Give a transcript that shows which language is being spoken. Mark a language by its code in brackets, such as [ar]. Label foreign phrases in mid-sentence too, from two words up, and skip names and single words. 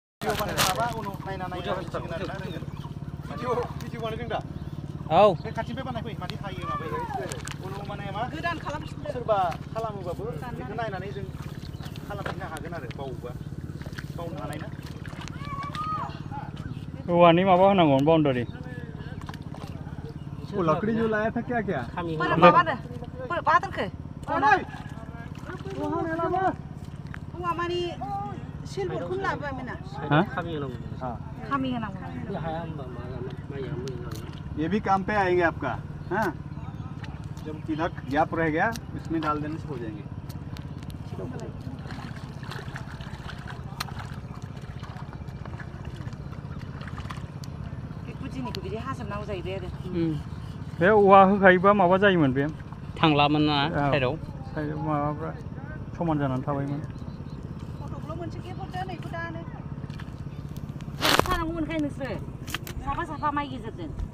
[brx] भिडिअ बानायनो माबा उनाव नायना नायसिगोन आरोना भिडिअ बानायदों दा औ बे खाथिनिफ्राय बानायफै मादि हायो माबायो उनाव माने मा गोदान खालामफिनदो सोरबा खालामोबाबो बेखौ नायनानै जों खालामफिननो हागोन आरो बावोबा बावनो हानाय ना औवानि माबा होनांगौ बाउन्डारि [hi] लकड़ी जो लाया था क्या क्या बाबा ने [brx] बादन के औवा मानि सिलबरखौ लाबोआ मेना खामि होनांगौ हाया होनबा माइया मोजां [hi] ये भी काम पे आएंगे आपका हाँ जब इधर गैप रह गया इसमें डाल देने से हो जाएंगे [brx] बे औवा होखायोबा माबा जायोमोन बे थांलामोन ना साइडआव माबाफ्रा समान जानानै थाबायमोन फट'ल' मोनसे गेपहरदो नैखौ दानो थानांगौमोनखाय नोंसोरो साफा माइ गेजेरजों